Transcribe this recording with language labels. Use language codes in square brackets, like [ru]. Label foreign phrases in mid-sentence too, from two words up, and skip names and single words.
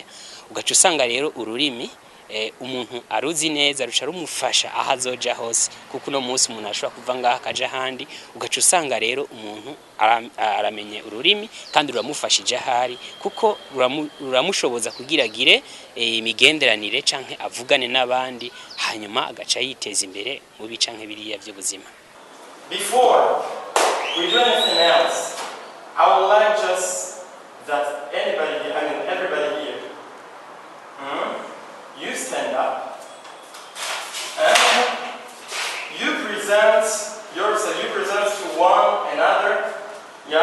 [rn] Ugaca usanga rero ururimi umuntu aruzi neza ruca rumufasha aho azoja hose, kuko uno munsi umuntu ashobora kuva ngaha akaja ahandi, ugaca usanga rero umuntu aramenye ururimi kandi ruramufashije ahari, kuko ruramushoboza kugiragire imigenderanire canke avugane n'abandi, hanyuma agaca yiteza imbere mu bicanke biriya by'ubuzima. [en] Before we do anything else, I would like just that everybody here, you stand up and you present yourself, you present to one another, yeah?